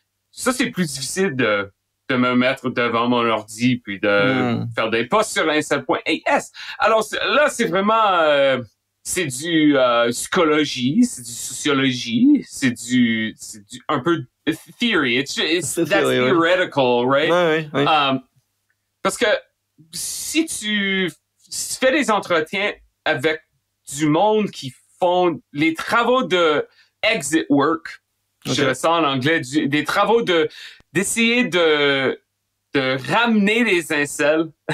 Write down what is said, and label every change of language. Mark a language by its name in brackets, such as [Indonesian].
[French] Ça, c'est plus difficile de me mettre devant mon ordi puis de faire des posts sur incel.as. Alors là, c'est vraiment c'est du psychologie, c'est du sociologie, c'est du un peu theory. [English] It's that's theoretical, right? [French] Oui. Parce que si tu fais des entretiens avec du monde qui font les travaux de [English] exit work. [French] Je Ok. dirais ça en anglais, des travaux d'essayer de ramener les incels,